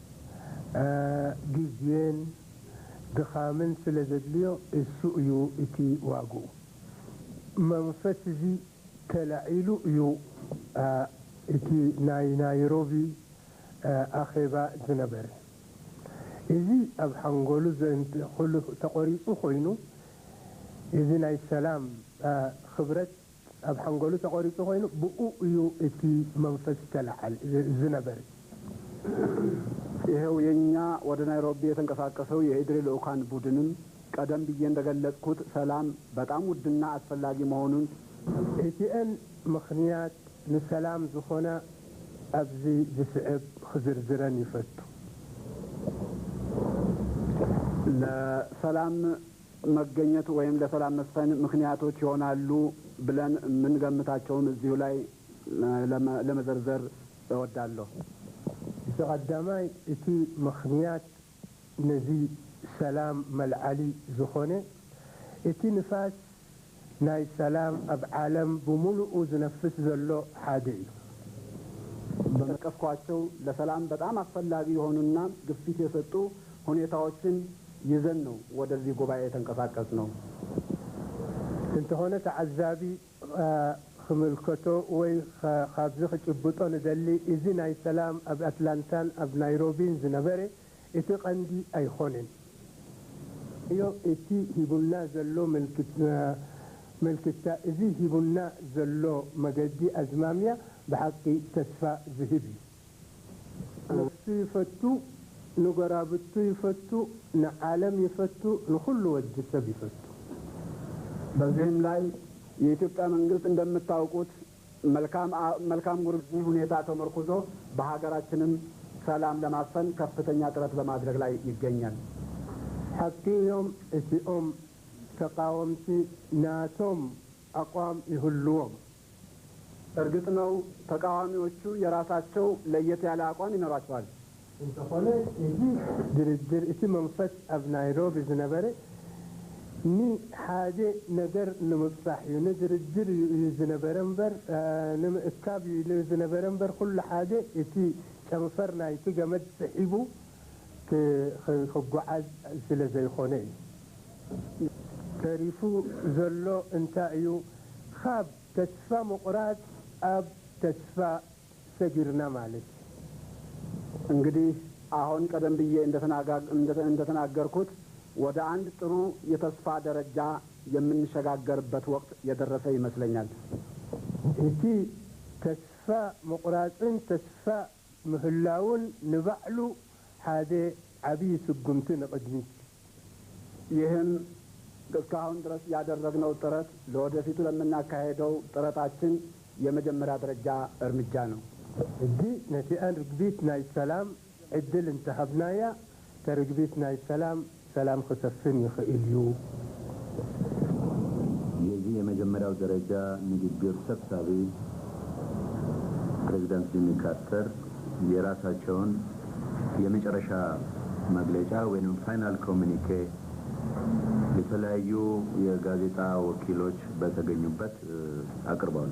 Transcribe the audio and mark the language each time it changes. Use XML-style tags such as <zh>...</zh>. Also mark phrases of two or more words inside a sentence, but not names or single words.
<ti>ግዜን ድኻምን ስለ ዘድልዮ እሱ እዩ እቲ ዋግኡ። መንፈስ እዚ ተላዒሉ እዩ እቲ ናይ ናይሮቢ ኣኼባ ዝነበረ። እዚ ኣብ ሓንጎሉ ኩሉ ተቆሪፁ ኮይኑ እዚ ናይ ሰላም ክብረት ኣብ ሓንጎሉ ተቆሪፁ ኮይኑ ብኡ እዩ እቲ መንፈስ ተላዓል ዝነበረ።</ti> <am>ይሄው የኛ ወደ ናይሮቢ የተንቀሳቀሰው የኢድሪ ልኡካን ቡድንም ቀደም ብዬ እንደገለጽኩት ሰላም በጣም ውድና አስፈላጊ መሆኑን</am> <ti>እቲአን ምክንያት ንሰላም ዝኾነ ኣብዚ ዝስዕብ ክዝርዝረን ይፈቱ።</ti> <am>ለሰላም መገኘት ወይም ለሰላም መስፈን ምክንያቶች ይሆናሉ ብለን የምንገምታቸውን እዚሁ ላይ ለመዘርዘር እወዳለሁ።</am> <ti>ቀዳማይ እቲ ምክንያት ነዚ ሰላም መልዓሊ ዝኾነ እቲ ንፋስ ናይ ሰላም ኣብ ዓለም ብሙሉኡ ዝነፍስ ዘሎ ሓደ እዩ።</ti> <am>በመቀስኳቸው ለሰላም በጣም አስፈላጊ የሆኑና ግፊት የሰጡ ሁኔታዎችን ይዘን ነው ወደዚህ ጉባኤ የተንቀሳቀስ ነው።</am> <ti>እንተሆነ ተዓዛቢ ክምልከቶ ወይ ካብዚ ክጭብጦ ንደሊ እዚ ናይ ሰላም ኣብ አትላንታን ኣብ ናይሮቢን ዝነበረ እቲ ቀንዲ ኣይኮነን እዮ። እቲ ሂቡና ዘሎ መልክታ እዚ ሂቡና ዘሎ መገዲ ኣዝማምያ ብሓቂ ተስፋ ዝህብ እዩ። ነፍሱ ይፈቱ፣ ንጎራብቱ ይፈቱ፣ ንዓለም ይፈቱ፣ ንኩሉ ወዲ ሰብ ይፈቱ።</ti> <am>በዚህም ላይ የኢትዮጵያ መንግስት እንደምታውቁት መልካም ጉርብትና ሁኔታ ተመርኩዞ በሀገራችንም ሰላም ለማስፈን ከፍተኛ ጥረት በማድረግ ላይ ይገኛል።</am> <ti>ሐቂዮም እቲኦም ተቃወምቲ ናቶም አቋም ይሁሉዎም።</ti> <am>እርግጥ ነው ተቃዋሚዎቹ የራሳቸው ለየት ያለ አቋም ይኖራቸዋል።</am> <ti>እንተኾነ እዚ ድርድር እቲ መንፈስ ኣብ ናይሮቢ ዝነበረ ኒ ሓደ ነገር ንምብፃሕ እዩ፣ ንድርድር እዩ ዝነበረ እምበር ንምእካብ እዩ ዝነበረ እምበር ኩሉ ሓደ እቲ ጨንፈር ናይቲ ገመድ ስሒቡ ክጓዓዝ ስለ ዘይኮነ እዩ ተሪፉ ዘሎ እንታይ እዩ ካብ ተስፋ ምቁራፅ ኣብ ተስፋ ሰጊርና ማለት</ti> <am>እንግዲህ አሁን ቀደም ብዬ እንደተናገርኩት ወደ አንድ ጥሩ የተስፋ ደረጃ የምንሸጋገርበት ወቅት የደረሰ ይመስለኛል።</am> <ti>እቲ ተስፋ ምቁራፅን ተስፋ ምህላውን ንባዕሉ ሓደ ዓብይ ስጉምቲ ንቅድሚት</ti> <am>ይህም እስካሁን ድረስ ያደረግነው ጥረት ለወደፊቱ ለምናካሄደው ጥረታችን የመጀመሪያ ደረጃ እርምጃ ነው።</am> <ti>እዚ ነቲአን ርግቢት ናይ ሰላም ዕድል እንተሃብናያ ተርግቢት ናይ ሰላም ክሰፍን ይኽእል እዩ።</ti> <am>የዚህ የመጀመሪያው ደረጃ ንግግር ሰብሳቢ ፕሬዚዳንት ጂሚ ካርተር የራሳቸውን የመጨረሻ መግለጫ ወይም</am> <en>final communique</en> <am>የተለያዩ የጋዜጣ ወኪሎች በተገኙበት አቅርበዋል።</am>